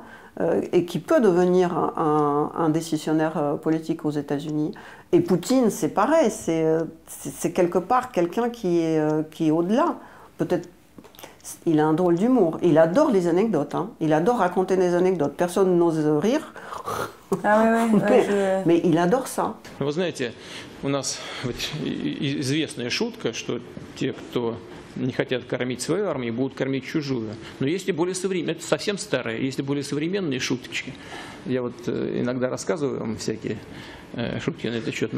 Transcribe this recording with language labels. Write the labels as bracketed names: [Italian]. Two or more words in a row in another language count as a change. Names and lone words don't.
[French] Et qui peut devenir un décisionnaire politique aux États-Unis. Et Poutine, c'est pareil, c'est quelque part quelqu'un qui est au-delà. Peut-être, il a un drôle d'humour. Il adore les anecdotes, hein. Il adore raconter des anecdotes. Personne n'ose rire. Ah mais il adore ça. [Russian] Вы знаете, у нас известная шутка, что те, кто не хотят кормить свою армию, будут кормить чужую. Но есть и более современные, это совсем старые, есть и более современные шуточки. Я вот иногда рассказываю вам всякие шутки на этот счет.